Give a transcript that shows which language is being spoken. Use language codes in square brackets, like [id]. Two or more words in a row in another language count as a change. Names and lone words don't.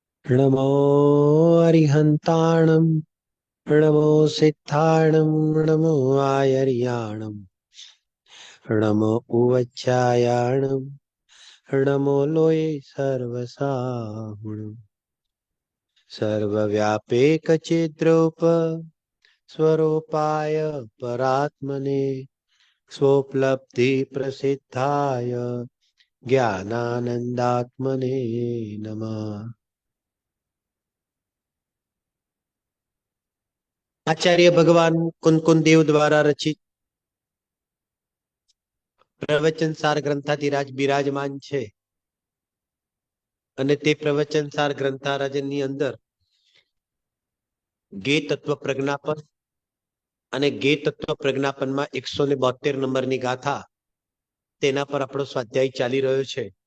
[pra] नमो अरिहन्ताणं नमो सिद्धाणं नमो आयर्याणं नमो उवच्चायाणं नमो लोये सर्वसाहुणं [sa] सर्वव्यापेकचिद्रूप स्वरूपाय परात्मने स्वोपलब्धिप्रसिद्धाय ज्ञानानन्दात्मने नमः। [gu] આચાર્ય ભગવાન કુન દેવ દ્વારા રચિત પ્રવચન સાર ગ્રંથાધિરાજ બિરાજમાન છે અને તે પ્રવચન સાર ગ્રંથારાજની અંદર ગે તત્વ પ્રજ્ઞાપન અને ગે તત્વ પ્રજ્ઞાપનમાં 172 નંબરની ગાથા તેના પર આપણો સ્વાધ્યાય ચાલી રહ્યો છે।